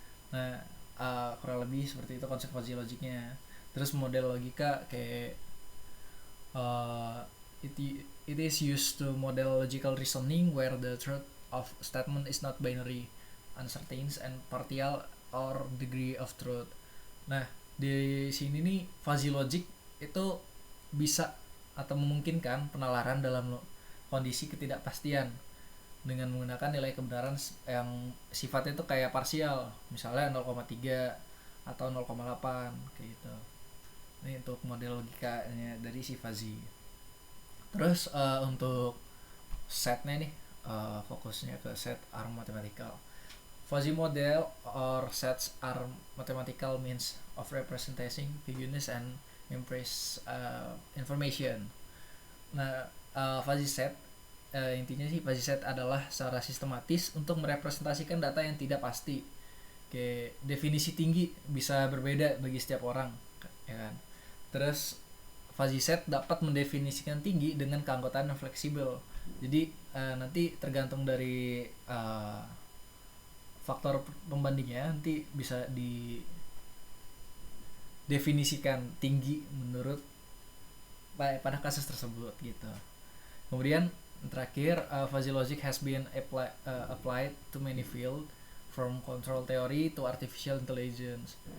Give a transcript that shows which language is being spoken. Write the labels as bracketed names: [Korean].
[Indonesian] Nah, kurang lebih seperti itu konsep fuzzy logicnya. Terus model logika kayak uh, [English] it, it is used to model logical reasoning where the truth of statement is not binary, uncertain, and partial or degree of truth. [Indonesian] Nah, di sini nih fuzzy logic itu bisa atau memungkinkan penalaran dalam kondisi ketidakpastian dengan menggunakan nilai kebenaran yang sifatnya itu kayak parsial, misalnya 0,3 atau 0,8 kayak gitu. Ini untuk model logikanya dari si fuzzy. Terus untuk setnya nih, fokusnya ke [English] set are mathematical. Fuzzy model or sets are mathematical means of representing vagueness and imprecise information. [Indonesian] Nah, fuzzy set intinya sih fuzzy set adalah secara sistematis untuk merepresentasikan data yang tidak pasti. Kayak definisi tinggi bisa berbeda bagi setiap orang, ya kan? Terus fuzzy set dapat mendefinisikan tinggi dengan keanggotaan yang fleksibel. Jadi nanti tergantung dari faktor pembandingnya nanti bisa didefinisikan tinggi menurut pada kasus tersebut gitu. Kemudian terakhir, [English] fuzzy logic has been applied to many field from control theory to artificial intelligence.